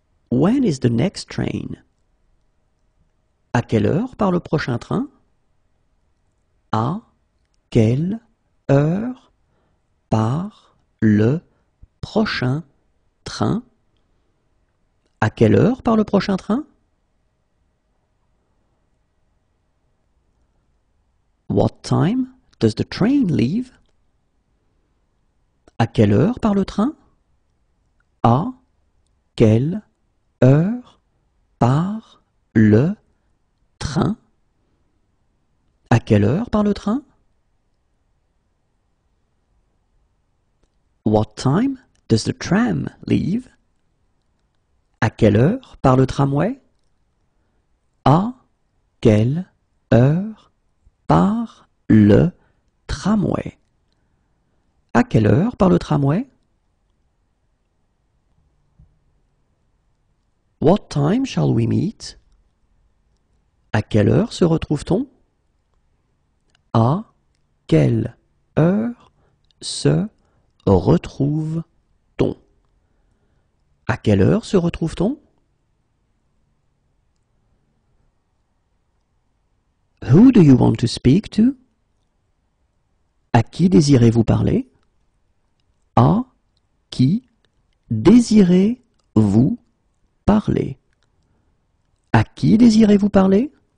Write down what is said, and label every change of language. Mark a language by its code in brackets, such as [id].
[en] When is the next train? [fr] À quelle heure part le prochain train? À quelle heure part le prochain train? À quelle heure part le prochain train? [en] What time does the train leave? [fr] À quelle heure part le train? À quelle heure part le train? À quelle heure part le train? [en] What time does the tram leave? [fr] À quelle heure part le tramway? À quelle heure part le tramway? À quelle heure part le tramway? [en] What time shall we meet? [fr] À quelle heure se retrouve-t-on? À quelle heure se retrouve-t-on? À quelle heure se retrouve-t-on? [en] Who do you want to speak to? [fr] À qui désirez-vous parler? À qui désirez-vous parler? À qui désirez-vous parler?